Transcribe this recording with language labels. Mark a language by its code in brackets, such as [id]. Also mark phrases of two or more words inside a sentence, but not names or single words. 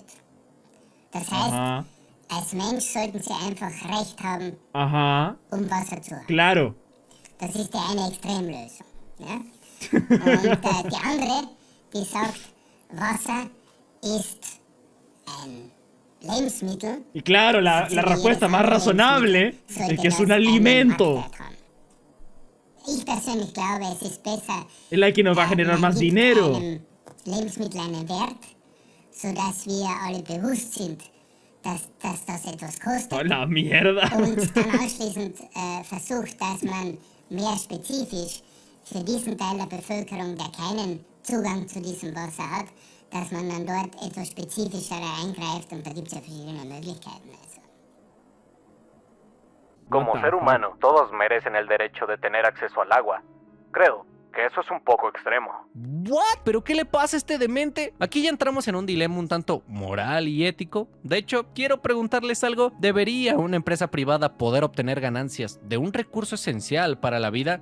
[de] Das heißt, als Mensch sollten sie einfach Recht haben, um Wasser zu haben. [es] Claro. [de] Das ist die eine Extremlösung. Ja? Und die andere, die sagt, Wasser ist ein Lebensmittel. [es] Y claro, la respuesta más razonable es que es un alimento. [de] Ich persönlich glaube, es ist besser, [es] es la que nos va a generar más dinero. [de] Lebensmittel einen Wert, sodass wir alle bewusst sind, dass das etwas kostet. [es] Oh, la mierda. [de] Und dann anschließend versucht, dass man mehr spezifisch für diesen Teil der Bevölkerung, der keinen Zugang zu diesem Wasser hat, dass man dann dort etwas spezifischer eingreift und da gibt es ja verschiedene Möglichkeiten. Also. [es] Como ser humano, todos merecen el derecho de tener acceso al agua. Creo que eso es un poco extremo. ¿What? ¿Pero qué le pasa a este demente? Aquí ya entramos en un dilema un tanto moral y ético. De hecho, quiero preguntarles algo. ¿Debería una empresa privada poder obtener ganancias de un recurso esencial para la vida?